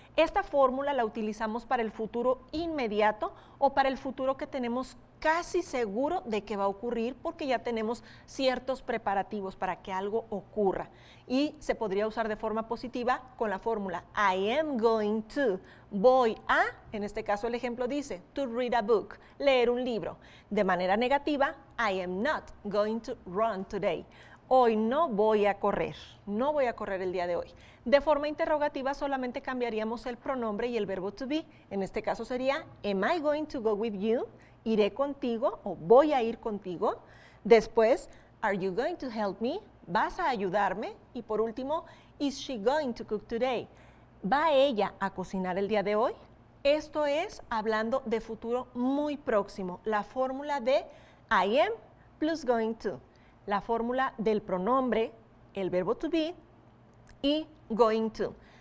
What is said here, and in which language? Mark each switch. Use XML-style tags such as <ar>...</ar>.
<es>Esta fórmula la utilizamos para el futuro inmediato o para el futuro que tenemos casi seguro de que va a ocurrir porque ya tenemos ciertos preparativos para que algo ocurra. Y se podría usar de forma positiva con la fórmula</es> <en>I am going to,</en> <es>voy a, en este caso el ejemplo dice,</es> <en>to read a book,</en> <es>leer un libro. De manera negativa,</es> <en>I am not going to run today.</en> <es>Hoy no voy a correr el día de hoy. De forma interrogativa solamente cambiaríamos el pronombre y el verbo to be. En este caso sería,</es> <en>am I going to go with you?</en> <es>Iré contigo o voy a ir contigo.</es> <en>Después, are you going to help me?</en> <es>¿Vas a ayudarme? Y por último,</es> <en>is she going to cook today?</en> <es>¿Va ella a cocinar el día de hoy? Esto es hablando de futuro muy próximo, la fórmula de</es> <en>I am plus going to,</en> <es>la fórmula del pronombre, el verbo to be y going to.</es>